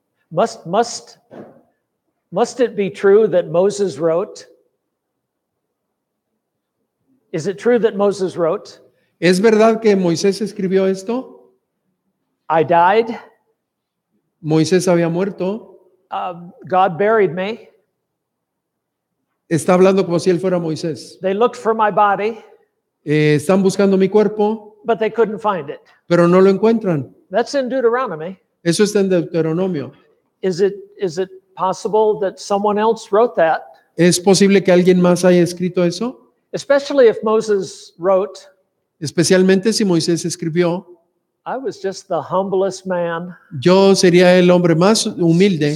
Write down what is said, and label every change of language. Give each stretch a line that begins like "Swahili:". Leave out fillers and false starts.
English: Must it be true that Moses wrote? Is it true that Moses wrote,
Spanish: ¿Es verdad que Moisés escribió esto?
English: I died,
Spanish: Moisés había muerto.
English: God buried me,
Spanish: Está hablando como si él fuera Moisés.
English: they looked for my body,
Spanish: Están buscando mi cuerpo,
English: but they couldn't find it.
Spanish: pero no lo encuentran.
English: That's in Deuteronomy.
Spanish: Eso está en Deuteronomio.
English: Is it possible that someone else wrote that?
Spanish: ¿Es posible que alguien más haya escrito eso?
English: Especially if Moses wrote,
Spanish: Especialmente si Moisés escribió,
English: I was just the humblest man,
Spanish: yo sería el hombre más humilde,